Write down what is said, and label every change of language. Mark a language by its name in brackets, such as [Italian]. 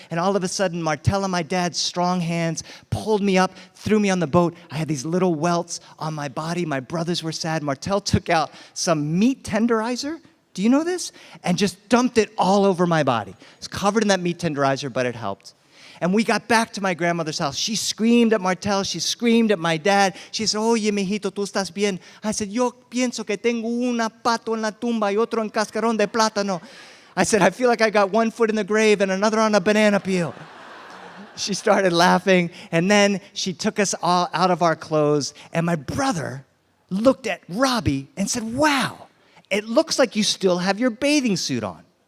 [English] And all of a sudden, Martel and my dad's strong hands pulled me up, threw me on the boat. I had these little welts on my body. My brothers were sad. Martel took out some meat tenderizer. Do you know this? And just dumped it all over my body. It's covered in that meat tenderizer, but it helped. And we got back to my grandmother's house. She screamed at Martel. She screamed at my dad. She said, [Spanish] oye, mijito, ¿tú estás bien? [English] I said, [Spanish] yo pienso que tengo una pato en la tumba y otro en cascarón de plátano. [English] I said, I feel like I got one foot in the grave and another on a banana peel. She started laughing, and then she took us all out of our clothes, and my brother looked at Robbie and said, wow, it looks like you still have your bathing suit on.